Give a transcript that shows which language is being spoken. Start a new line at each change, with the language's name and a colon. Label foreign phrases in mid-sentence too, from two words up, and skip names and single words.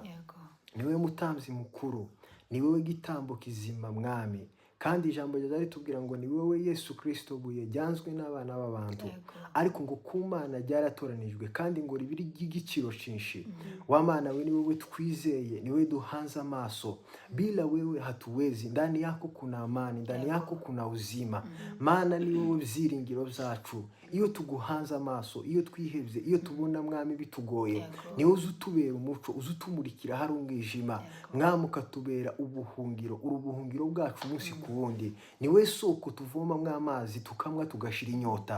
Rundi: Niwe mutambyi mukuru, ni wowe gitambo kizima mwami, kandi ijambo ryaza ritubwira ngo ni wowe Yesu Kristo buye ryanzwe n'abana b'abantu, ariko ngo ku Mana ryaratoranijwe kandi ngo ribiri ry'igiciro cyinshi. Wa Mana we ni wowe twizeye, ni wowe duhanze amaso.
Swahili: Bila wewe hatuwezi, ndani yako kuna amani, ndani yako kuna uzima.
Rundi: Mana ni wowe byiringiro byacu. Iyo tuguhanze amaso, iyo twihebye, iyo tubona mwami bitugoye, ni wowe uzutubera umuco, uzutumurikira hari umwijima. Mwami ukatubera ubuhungiro, urubuhungiro bwacu umunsi ku wundi. Ni wowe soko tuvoma mw'amazi tukamwa tugashira inyota.